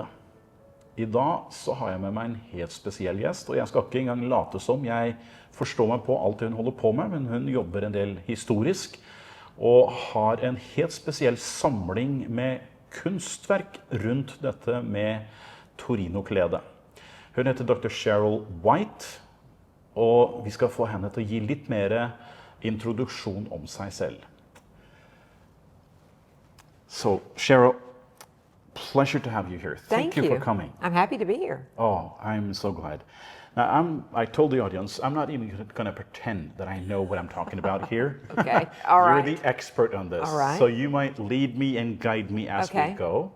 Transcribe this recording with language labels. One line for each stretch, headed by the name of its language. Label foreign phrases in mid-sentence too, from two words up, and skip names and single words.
Norwegian: I dag så har jeg med meg en helt spesiell gjest, og jeg skal ikke engang late som jeg forstår meg på alt det hun holder på med, men hun jobber en del historisk, og har en helt spesiell samling med kunstverk rundt dette med Torinokledet. Hun heter Dr. Charyl H, og vi skal få henne til å gi litt mer introduksjon om seg selv.
English: So, Charyl, pleasure to have you here. Thank you you for coming. I'm happy to be here. Oh, I'm so glad. Now, I told the audience, I'm not even going to pretend that I know what I'm talking about here. Okay, all right. You're the expert on this. All right. So you might lead me and guide me as we go.